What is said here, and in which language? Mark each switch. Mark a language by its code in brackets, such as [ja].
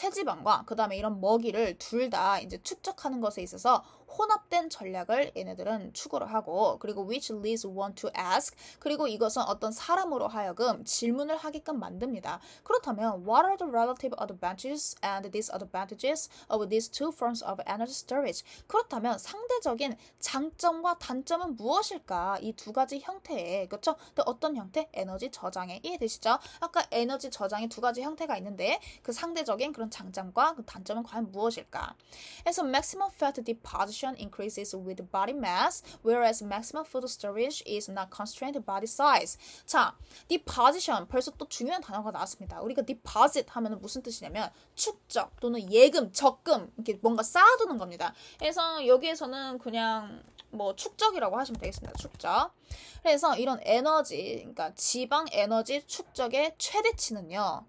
[ko] 체지방과 그 다음에 이런 먹이를 둘 다 이제 축적하는 것에 있어서 혼합된 전략을 얘네들은 추구를 하고 그리고 [en] which leads one to ask [ko] 그리고 이것은 어떤 사람으로 하여금 질문을 하게끔 만듭니다. 그렇다면 [en] what are the relative advantages and disadvantages of these two forms of energy storage? [ko] 그렇다면 상대적인 장점과 단점은 무엇일까? 이 두 가지 형태의 그렇죠? 근데 어떤 형태? 에너지 저장에 이해되시죠? 아까 에너지 저장의 두 가지 형태가 있는데 그 상대적인 그런 장점과 그 단점은 과연 무엇일까? 그래서 [en] maximum fat deposition increases with body mass, whereas maximum food storage is not constrained body size. [ko] 자, deposition 벌써 또 중요한 단어가 나왔습니다. 우리가 deposit 하면은 무슨 뜻이냐면 축적 또는 예금, 적금 이렇게 뭔가 쌓아두는 겁니다. 그래서 여기에서는 그냥 축적이라고 하시면 되겠습니다. 축적. 그래서 이런 에너지, 그러니까 지방 에너지 축적의 최대치는요.